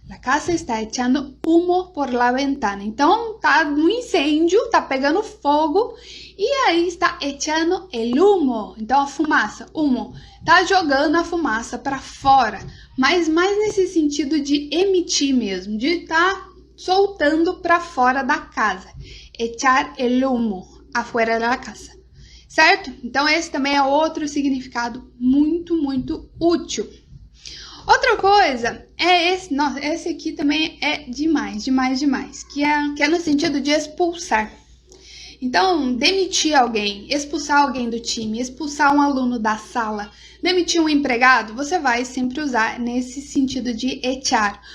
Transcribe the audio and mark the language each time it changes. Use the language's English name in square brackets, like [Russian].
[Spanish] La casa está echando humo por la ventana. [Portuguese] Então, tá no incêndio, tá pegando fogo e aí [Spanish] está echando el humo. [Portuguese] Então, a fumaça, humo, tá jogando a fumaça para fora. Mas mais nesse sentido de emitir mesmo, de tá soltando para fora da casa. [Spanish] Echar el humo afuera da casa. [Portuguese] Certo? Então, esse também é outro significado muito útil. Outra coisa é esse, nossa, esse aqui também é demais, que é no sentido de expulsar. Então, demitir alguém, expulsar alguém do time, expulsar um aluno da sala, demitir um empregado, você vai sempre usar nesse sentido de echar.